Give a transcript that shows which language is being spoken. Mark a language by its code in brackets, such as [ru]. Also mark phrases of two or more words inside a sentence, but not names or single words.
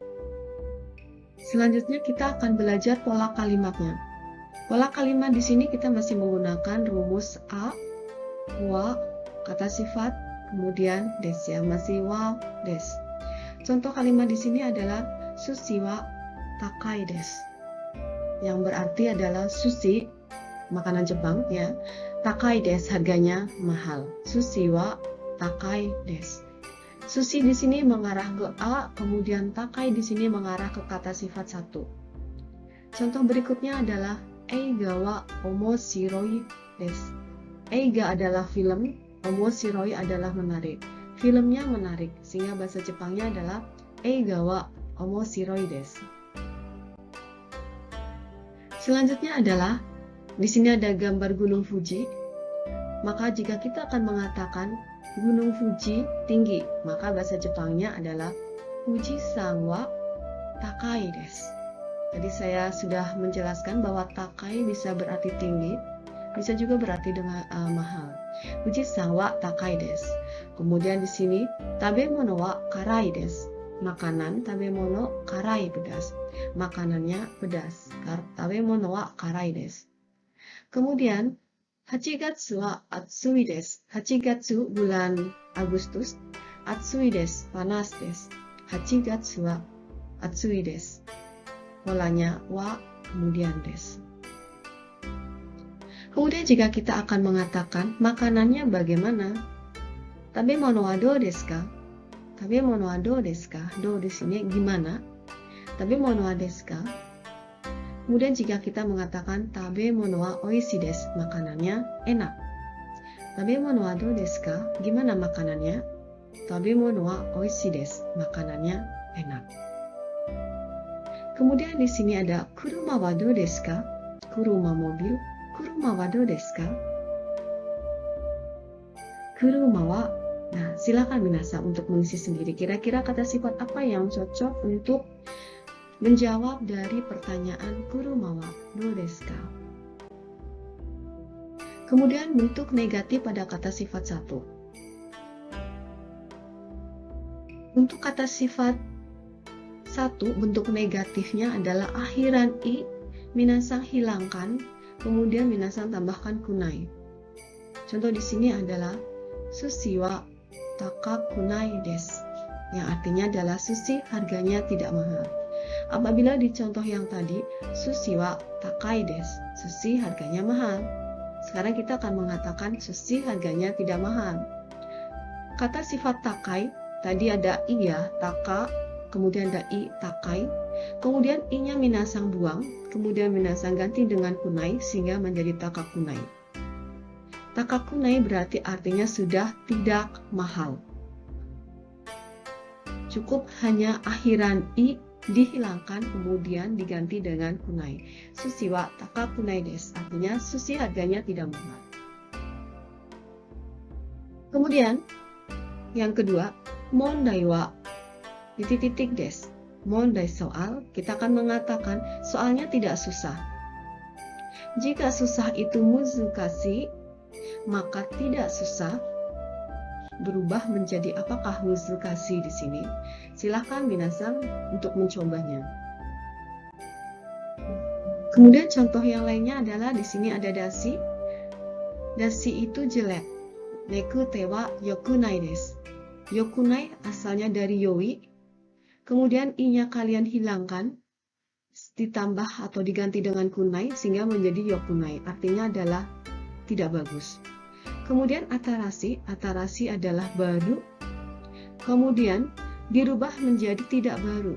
[id] Selanjutnya kita akan belajar pola kalimatnya. Pola kalimat di sini kita masih menggunakan rumus a, wa, kata sifat, kemudian des ya, masih wa, des. Contoh kalimat di sini adalah [ja] 寿司は高いです, [id] yang berarti adalah sushi, makanan Jepang ya, [ja] 高いです, [id] harganya mahal. [ja] 寿司は高いです. [id] Sushi di sini mengarah ke a, kemudian takai di sini mengarah ke kata sifat 1. Contoh berikutnya adalah [ja] 映画は面白いです. [id] Eiga adalah film, omoshiroi adalah menarik. Filmnya menarik, sehingga bahasa Jepangnya adalah [ja] 映画は面白いです. [id] Selanjutnya adalah di sini ada gambar Gunung Fuji. Maka jika kita akan mengatakan Gunung Fuji tinggi, maka bahasa Jepangnya adalah [ja] 富士山は高いです. [id] Tadi saya sudah menjelaskan bahwa takai bisa berarti tinggi, bisa juga berarti dengan mahal. [ja] 富士山は高いです. [id] Kemudian di sini [ja] 食べ物は辛いです. [id] Makanan, [ja] 食べ物辛い, [id] pedas. Makanannya pedas. [ja] 食べ物は辛いです. Kemudian 8月は暑いです. [id] 8 gatsu bulan Agustus, [ja] 暑いです, panas desu. 8月は暑いです. [id] Polanya wa kemudian desu. Kemudian jika kita akan mengatakan makanannya bagaimana? [ja] 食べ物はどうですか?食べ物はどうですか? [id] Do di sini gimana? [ja] 食べ物はですか? [id] Kemudian jika kita mengatakan [ja] 食べ物は美味しいです, [id] makanannya enak. [ja] 食べ物はどうですか? [id] Gimana makanannya? [ja] 食べ物は美味しいです, [id] makanannya enak. Kemudian di sini ada [ja] 車はどうですか? Kuruma mobil. 車はどうですか?車は. [id] Nah, silakan minasan untuk mengisi sendiri. Kira-kira kata sifat apa yang cocok untuk menjawab dari pertanyaan [ja] 車はどうですか? [id] Kemudian bentuk negatif pada kata sifat 1. Untuk kata sifat 1, bentuk negatifnya adalah akhiran i, minasan hilangkan, kemudian minasan tambahkan kunai. Contoh di sini adalah [ja] 寿司は高くないです, [id] yang artinya adalah sushi harganya tidak mahal. Apabila di contoh yang tadi [ja] 寿司は高いです, [id] sushi harganya mahal. Sekarang kita akan mengatakan sushi harganya tidak mahal. Kata sifat takai tadi ada i ya, taka, kemudian ada i, takai, kemudian i-nya minasan buang, kemudian minasan ganti dengan kunai sehingga menjadi takakunai. Takakunai berarti artinya sudah tidak mahal. Cukup hanya akhiran i dihilangkan kemudian diganti dengan kunai. [ja] 寿司は高くないです, [id] artinya sushi harganya tidak mahal. Kemudian yang kedua, [ja] 問題は [id] titik-titik desu. Mondai soal, kita akan mengatakan soalnya tidak susah. Jika susah itu muzukashi, maka tidak susah berubah menjadi apakah muzukashi di sini? Silahkan minasan untuk mencobanya. Kemudian contoh yang lainnya adalah di sini ada dasi. Dasi itu jelek. [ja] ネクタイは良くないです. [id] Yokunai asalnya dari yoi. Kemudian i-nya kalian hilangkan, ditambah atau diganti dengan kunai sehingga menjadi yokunai. Artinya adalah tidak bagus. Kemudian atarasi. Atarasi adalah baru. Kemudian dirubah menjadi tidak baru.